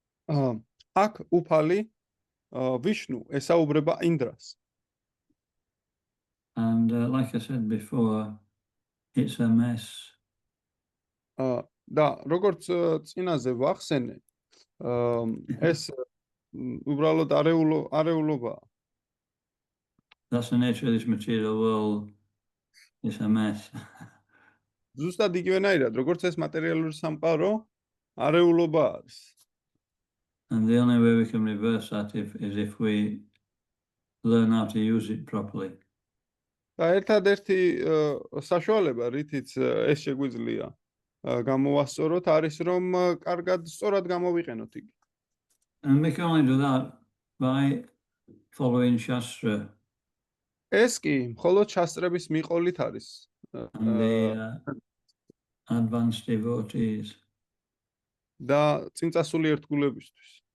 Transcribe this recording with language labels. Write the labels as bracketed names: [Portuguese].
[Georgian] აქ უფალი ვიშნუ ესაუბრება ინდრას. [English] And like I said before, it's a mess. [Georgian] და როგორც წინაზე ვახსენე, ეს უბრალოდ არეულობაა. [English] That's the nature of this material world. It's a mess. [Georgian] ზუსტად იგივენაირად, როგორც ეს მატერიალური სამყარო არეულობა არის. [English] And the only way we can reverse that is if we learn how to use it properly. [Georgian] და ერთადერთი საშუალება, რითიც ეს შეგვიძლია გამოვასწოროთ, არის რომ კარგად სწორად გამოვიყენოთ იგი. [English] And we can only do that by following Shastra [Georgian] ეს კი მხოლოდ შასტრების მიყოლით არის. [English] and the advanced devotees. [Georgian] და წინწასული ერთგულებისთვის.